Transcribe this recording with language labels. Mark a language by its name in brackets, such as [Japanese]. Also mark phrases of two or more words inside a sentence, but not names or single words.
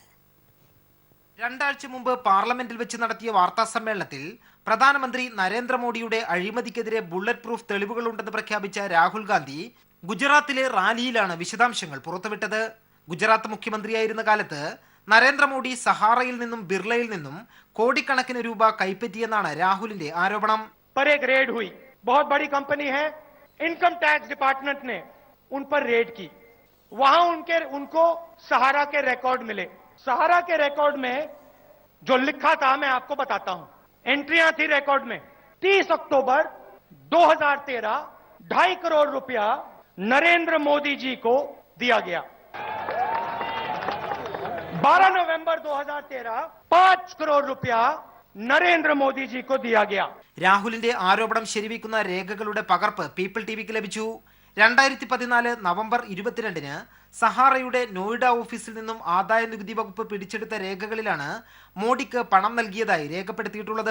[Malayalam] രണ്ടാഴ്ച മുമ്പ് പാർലമെന്റിൽ വെച്ച് നടത്തിയ വാർത്താ സമ്മേളനത്തിൽ പ്രധാനമന്ത്രി നരേന്ദ്രമോദിയുടെ അഴിമതിക്കെതിരെ ബുള്ളറ്റ് പ്രൂഫ് തെളിവുകളുണ്ടെന്ന് പ്രഖ്യാപിച്ച രാഹുൽ ഗാന്ധി ഗുജറാത്തിലെ റാലിയിലാണ് വിശദാംശങ്ങൾ പുറത്തുവിട്ടത്. ഗുജറാത്ത് മുഖ്യമന്ത്രിയായിരുന്ന കാലത്ത് നരേന്ദ്രമോദി സഹാറയിൽ നിന്നും ബിർളയിൽ നിന്നും കോടിക്കണക്കിന് രൂപ കൈപ്പറ്റിയെന്നാണ് രാഹുലിന്റെ ആരോപണം. [Hindi] रेड हुई, बहुत बड़ी कंपनी है, इनकम टैक्स डिपार्टमेंट ने उन पर रेड की, वहां उनको सहारा के रिकॉर्ड मिले. सहारा के रिकॉर्ड में जो लिखा था मैं आपको बताता हूं. एंट्रियां थी रिकॉर्ड में. 30 अक्टूबर 2013 2.5 करोड़ रुपया नरेंद्र मोदी जी को दिया गया. 12 नवंबर 2013 5 करोड़ रुपया നരേന്ദ്ര മോദിജിക്ക് दिया गया. [Malayalam] രാഹുലിന്റെ ആരോപണം ശരിവെക്കുന്ന രേഖകളുടെ പകർപ്പ് പീപ്പിൾ ടിവിക്ക് ലഭിച്ചു. 2014 നവംബർ 22-ന് സഹാറയുടെ നോയിഡ ഓഫീസിൽ നിന്നും ആദായ നികുതി വകുപ്പ് പിടിച്ചെടുത്ത രേഖകളിലാണ് മോഡിക്ക് പണം നൽകിയതായി രേഖപ്പെടുത്തിയിട്ടുള്ളത്.